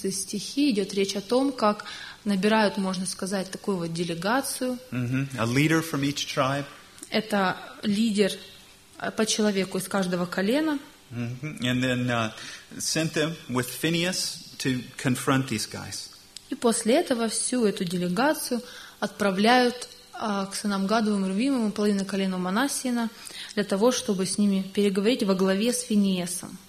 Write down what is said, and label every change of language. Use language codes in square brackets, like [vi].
[ru] 12 по 14 стихи идет речь о том, как набирают, можно сказать, такую вот делегацию. [en] Mm-hmm. A leader from each tribe. [ru] Это лидер по человеку из каждого колена. Mm-hmm. [en] And then sent them with Phinehas to confront these guys. [ru] И после этого всю эту делегацию отправляют к сынам Гадовым, Рувимовым, половина колена Манассина, для того, чтобы с ними переговорить во главе с Финиесом.